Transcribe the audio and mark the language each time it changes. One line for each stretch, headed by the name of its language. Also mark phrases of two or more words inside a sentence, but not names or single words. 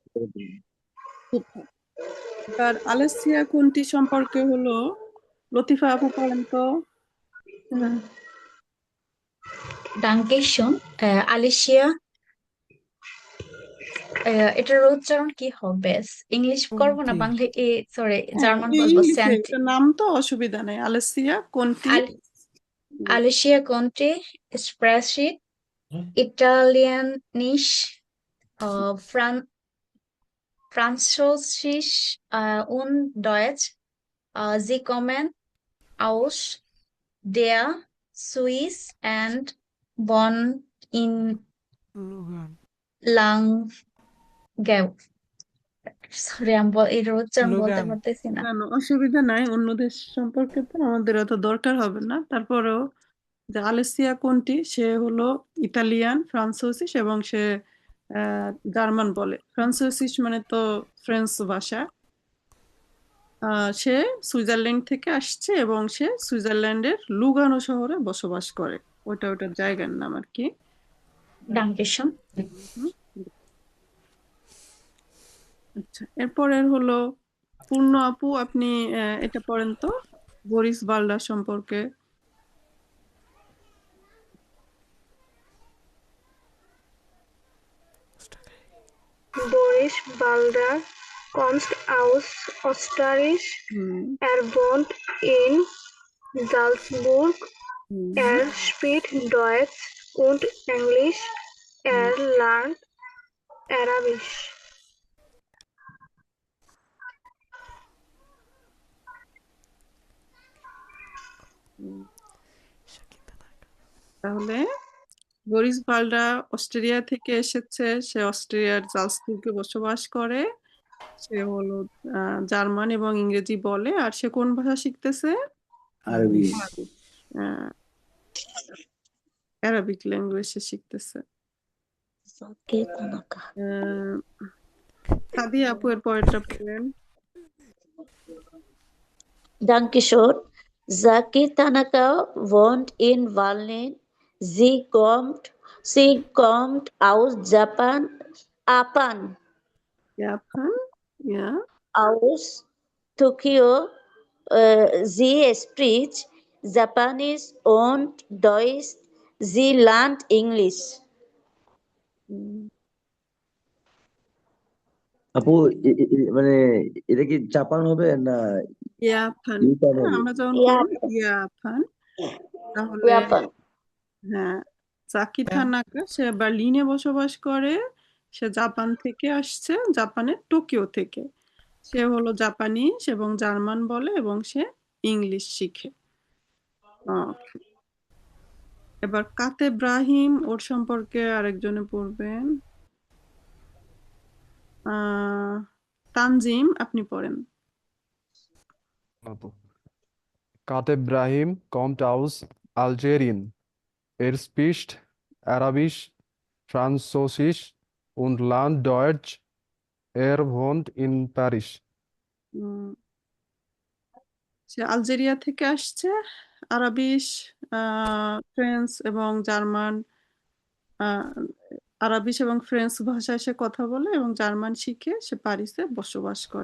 Bangla: তার আলেসিয়া কোনটি সম্পর্কে হলো লতিফা আপু পড়েন তো।
German: Dankeschön. Alicia,
Bangla: এটার উচ্চারণ কি হবে? ইংলিশ করব না বাংলা? সরি, জার্মান বলবো। এটা নাম তো অসুবিধা নেই। আলেসিয়া কোনটি?
German: Alicia Conti spricht Italienisch, Französisch und Deutsch. Sie kommen aus der Schweiz and wohnen in Langnau.
Bangla: সরি, আমি এর উচ্চারণ বলতে পারতেছি না। অসুবিধা নাই, অন্য দেশ সম্পর্কে তো আমাদের অত দরকার হবে না। তারপরেও যে আলেসিয়া কোনটি, সে হলো ইতালিয়ান, ফ্রান্সোসিস এবং সে জার্মান বলে। ফ্রান্সোসিস মানে তো ফ্রেঞ্চ ভাষা। সে সুইজারল্যান্ড থেকে আসছে এবং সে সুইজারল্যান্ডের লুগানো শহরে বসবাস করে। ওটার জায়গার নাম আর কি।
German: Dankeschön.
Bangla: আচ্ছা, এরপরের হলো পূর্ণ আপু, আপনি এটা পড়েন তো বরিস বালডার সম্পর্কে।
German: Boris Balder kommt aus Österreich. Er wohnt in Salzburg. Er spricht Deutsch und Englisch. Er lernt Arabisch.
Bangla: তাহলে বরিস বালডা অস্ট্রেলিয়া থেকে এসেছে, সে অস্ট্রেলিয়ার জালসবুর্গে বসবাস করে। সে হলো জার্মান এবং ইংরেজি বলে। আর সে কোন ভাষা শিখতেছে? আরবিক ল্যাঙ্গুয়েজ শিখতেছে। সাদিয়া আপু এর পরেরটা পড়েন।
German: Dankeschön. Saki Tanaka wohnt in Berlin. Sie kommt Sie kommt aus Japan, Japan, ja. aus Tokio. Sie spricht Japanese und Deutsch. Sie lernt English.
Bangla: আপু মানে এটা কি জাপান হবে না
German: ইয়াপান, ইউটান
Bangla: হ্যাঁ হবে? আমরা যখন করবো ইয়াপান তাহলে
German: Japan.
Bangla: হ্যাঁ সাকি থানাকা সে বার্লিনে বসবাস করে, সে জাপান থেকে আসছে, জাপানের টোকিও থেকে। সে হলো জাপানিজ এবং জার্মান বলে এবং সে ইংলিশ শিখে। Okay. এবার কাতে ব্রাহিম, ওর সম্পর্কে আরেকজনে পড়বেন। তানজিম, আপনি পড়েন।
German: আপু Kateb Brahim kommt aus Algerien. Er spricht Arabisch, Französisch und lernt Deutsch. Er wohnt in Paris.
Bangla: উম, সে আলজেরিয়া থেকে আসছে, আরাবিশ, ফ্রেঞ্চ এবং জার্মান, আহ, আরাবিশ এবং ফ্রেঞ্চ ভাষায় সে কথা বলে এবং জার্মান শিখে সে প্যারিসে বসবাস করে।